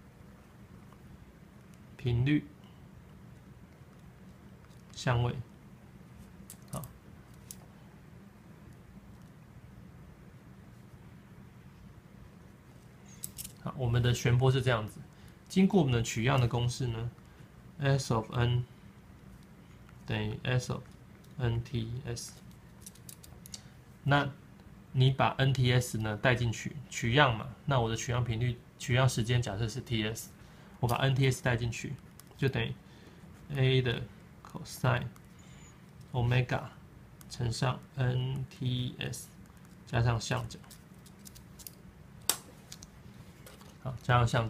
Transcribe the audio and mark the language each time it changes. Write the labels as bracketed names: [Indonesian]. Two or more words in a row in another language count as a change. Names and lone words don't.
[Chinese] 頻率相位，好，我們的旋波是這樣子，經過我們的取樣的公式呢 ， [English] S of N [Chinese] 等於 [English] S of NTS。 [Chinese] 那你把 NTS 呢帶進去取樣嘛，那我的取樣頻率、取樣時間假設是 TS， 我把 NTS 帶進去，就等於 A 的 [English] cosine omega [Chinese] 乘上 NTS 加上相角，好，加上相角。